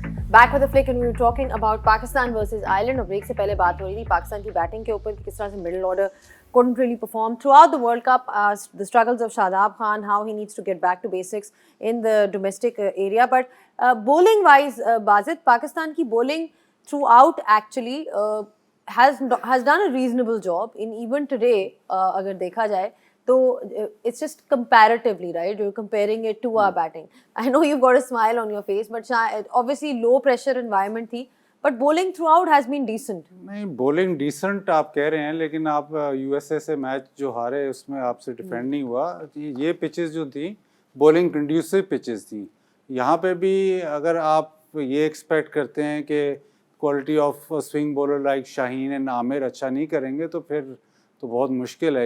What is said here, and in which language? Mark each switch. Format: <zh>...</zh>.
<en>Back with the flick and we were talking about Pakistan versus Ireland.</en> <ur>اور break سے پہلے بات ہو رہی تھی پاکستان کی بیٹنگ کے اوپر کہ کس طرح سے</ur> <en>middle order couldn't really perform throughout the World Cup. The struggles of Shadab Khan, how he needs to get back to basics in the domestic area. But bowling wise, Bazit, Pakistan کی bowling throughout actually has done a reasonable job in even today.</en> <ur>اگر دیکھا جائے تو</ur> <en>it's just comparatively, right? You're comparing it to our batting. I know you've got a smile on your face, but obviously low pressure environment تھی, but bowling throughout has been decent.</en> <ur>نہیں bowling decent آپ کہہ رہے ہیں لیکن آپ U S A سے match جو ہارے اس میں آپ سے ڈیفینڈ نہیں ہوا. یہ پچز جو تھیں بولنگ کنڈیوسو پچز تھیں. یہاں پہ بھی اگر آپ یہ ایکسپیکٹ کرتے ہیں کہ quality of swing bowler like Shaheen and عامر اچھا نہیں کریں گے تو پھر تو بہت مشکل ہے.</ur>